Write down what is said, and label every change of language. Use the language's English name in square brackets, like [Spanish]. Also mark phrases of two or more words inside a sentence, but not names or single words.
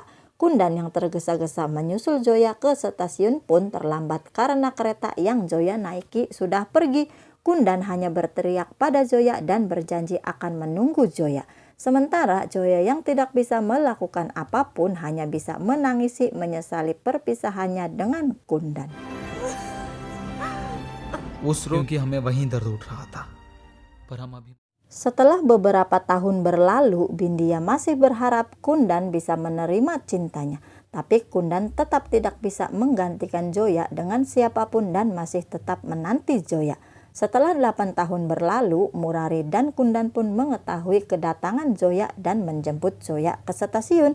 [Indonesian] Kundan yang tergesa-gesa menyusul Joya ke stasiun pun terlambat karena kereta yang Joya naiki sudah pergi. Kundan hanya berteriak pada Joya dan berjanji akan menunggu Joya. Sementara Joya yang tidak bisa melakukan apapun hanya bisa menangisi menyesali perpisahannya dengan Kundan. [Hindi] क्योंकि हमें वहीं दर्द उठ रहा था. पर हम अभी [Indonesian] Setelah beberapa tahun berlalu, Bindia masih berharap Kundan bisa menerima cintanya. Tapi Kundan tetap tidak bisa menggantikan Joya dengan siapapun dan masih tetap menanti Joya. Setelah 8 tahun berlalu, Murari dan Kundan pun mengetahui kedatangan Joya dan menjemput Joya ke stasiun.